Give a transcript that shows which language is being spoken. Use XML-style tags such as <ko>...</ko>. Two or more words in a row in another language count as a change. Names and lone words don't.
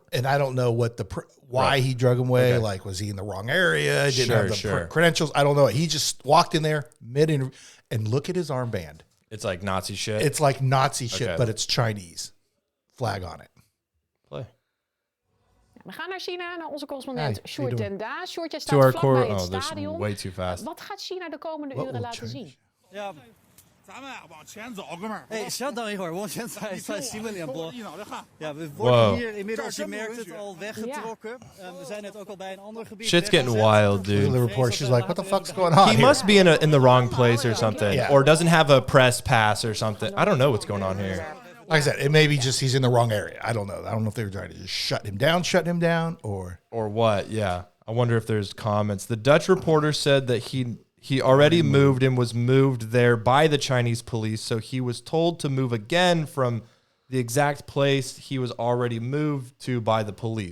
<en>And I don't know what why he drug him away. Okay. Like, was he in the wrong area? Didn't have the credentials. I don't know. He just walked in there mid-interview, and look at his armband. It's like Nazi shit. It's like Nazi shit, but it's Chinese. Flag on it. Play.</en> <nl>We gaan naar China, naar onze correspondent Sjoerd ten Daas. Sjoerd, jij staat vlakbij het stadion.</nl> <en>Way too fast.</en> <nl>Wat gaat China de komende uren laten zien? Ja.</nl> <zh>哎，稍等一会儿，往前走，再新闻联播。</zh> <nl>Ja, we worden hier inmiddels, je merkt het, al weggetrokken. We zijn net ook al bij een ander gebied.</nl> <en>Shit's getting wild, dude. The report, she's like, what the fuck's going on? He must be in the wrong place or something, or doesn't have a press pass or something. I don't know what's going on here. Like I said, it may be just he's in the wrong area. I don't know. I don't know if they were trying to just shut him down, or what. Yeah, I wonder if there's comments. The Dutch reporter said that he already moved and was moved there by the Chinese police, so he was told to move again from the exact place he was already moved to by the police.</en>